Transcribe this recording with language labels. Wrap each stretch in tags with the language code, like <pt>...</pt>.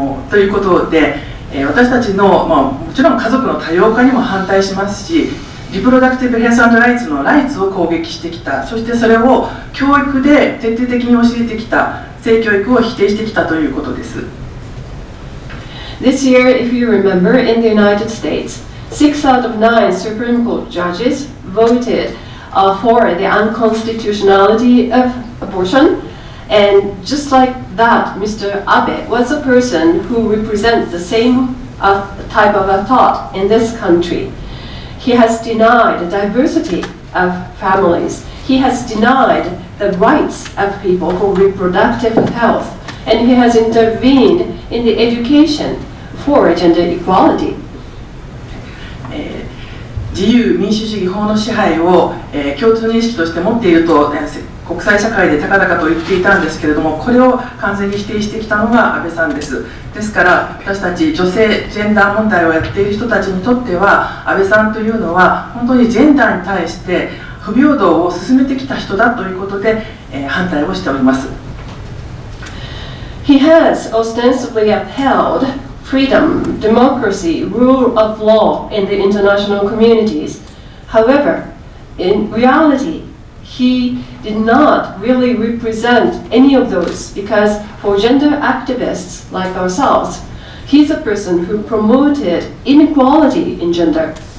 <ja>ということで、私たちの、もちろん家族の多様化にも反対しますし、リプロダクティブ・ヘルス&ライツのライツを攻撃してきた、そしてそれを教育で徹底的に教えてきた、性教育を否定してきたということです。</ja> <en>This year, if you remember, in the United States, 6 out of 9 Supreme Court judges voted for the unconstitutionality of abortion. And just like that, Mr. Abe was a person who represents the same type of a thought in this country. He has denied the diversity of families. He has denied the rights of people for reproductive health. And he has intervened in the education for gender equality.</en> <ja>自由民主主義法の支配を、共通認識として持っていると、国際社会で高々と言っていたんですけれども、これを完全に否定してきたのが安倍さんです。ですから私たち女性ジェンダー問題をやっている人たちにとっては、安倍さんというのは本当にジェンダーに対して不平等を進めてきた人だということで、反対をしております。</ja> <en>He has ostensibly upheld freedom, democracy, rule of law in the international communities. However, in reality, he did not really represent any of those, because for gender activists like ourselves, he's a person who promoted inequality in gender.</en>